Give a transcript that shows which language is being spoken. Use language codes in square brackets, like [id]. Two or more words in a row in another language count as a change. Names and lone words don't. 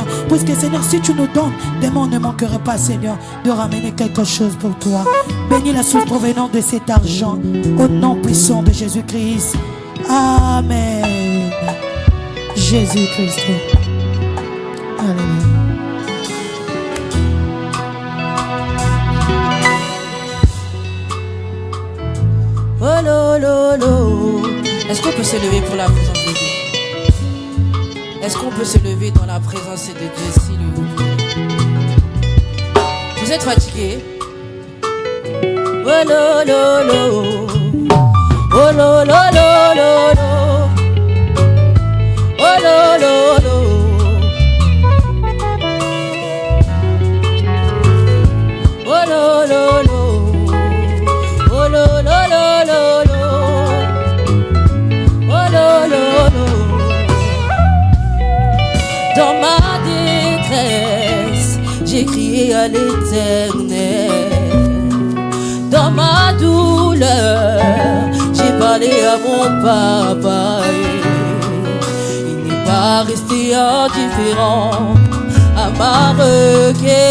[fr] Parce que Seigneur, si tu nous donnes, demain on ne manquerait pas, Seigneur, de ramener quelque chose pour toi. Bénis la source provenant de cet argent, au nom puissant de Jésus-Christ. Amen. Jésus-Christ. Alléluia. Oh lo lo lo. Est-ce qu'on peut se lever pour la présence de Dieu? Est-ce qu'on peut se lever dans la présence de Dieu, s'il vous plaît? Vous êtes fatigué? Oh lo lo lo. Oh lo lo lo lo lo. Oh lo lo lo. Oh lo lo lo. Oh lo lo lo lo lo. Oh lo lo lo. Dans ma détresse, j'ai crié à l'Éternel. Dans ma douleur, j'ai parlé à mon papa. Il n'est pas resté indifférent à ma requête.